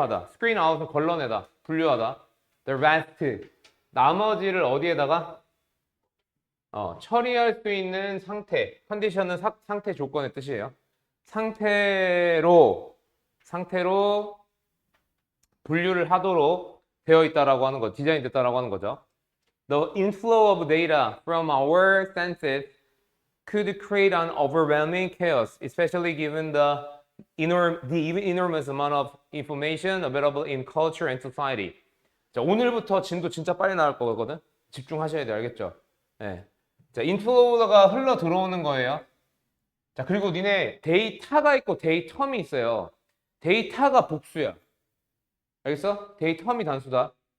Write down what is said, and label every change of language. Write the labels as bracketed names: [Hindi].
[Korean] screen out은 걸러내다. 분류하다. [English] the rest [Korean] 나머지를 어디에다가 처리할 수 있는 상태. 컨디션은 상태 조건의 뜻이에요. 상태로 분류를 하도록 되어 있다라고 하는 거, 디자인 됐다라고 하는 거죠. [English] The inflow of data from our senses could create an overwhelming chaos, especially given the enormous amount of information available in culture and society. [Korean] 자, 오늘부터 진도 진짜 빨리 나올 거거든. 집중하셔야 돼, 알겠죠? 네. 자, 인플로우가 흘러 들어오는 거예요. 자, 그리고 니네 데이터가 있고 데이텀이 있어요. 데이터가 복수야. 알겠어? 데이텀이 단수다.